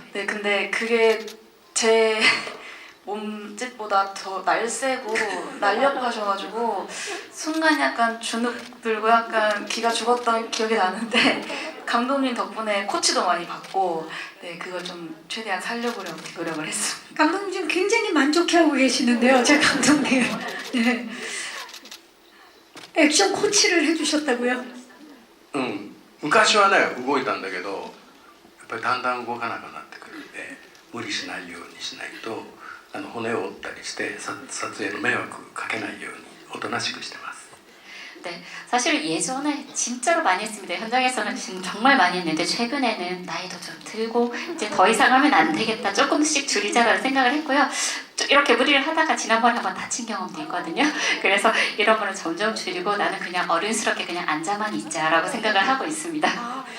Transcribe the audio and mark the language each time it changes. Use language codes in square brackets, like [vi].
[ko] 네, 근데 그게 제 몸짓보다 더 날쌔고 날렵하셔가지고 순간 약간 주눅 들고 약간 기가 죽었던 기억이 나는데 감독님 덕분에 코치도 많이 받고 네, 그걸 좀 최대한 살려보려고 노력을 했습니다. 감독님 지금 굉장히 만족해하고 계시는데요, 제 감독님. 네. 액션 코치를 해주셨다고요? [ja] 昔はね動いたんだけどやっぱりだんだん動かなくなってくるんで無理しないようにしないと骨を折ったりして撮影の迷惑かけないようにおとなしくしてます。 [ko] 네, 사실 예전에 진짜로 많이 했습니다. 현장에서는 지금 정말 많이 했는데 최근에는 나이도 좀 들고 이제 더 이상 하면 안 되겠다, 조금씩 줄이자라는 생각을 했고요. 이렇게 무리를 하다가 지난번에 한번 다친 경험도 있거든요. 그래서 이런 거는 점점 줄이고 나는 그냥 어른스럽게 그냥 앉아만 있자라고 생각을 하고 있습니다.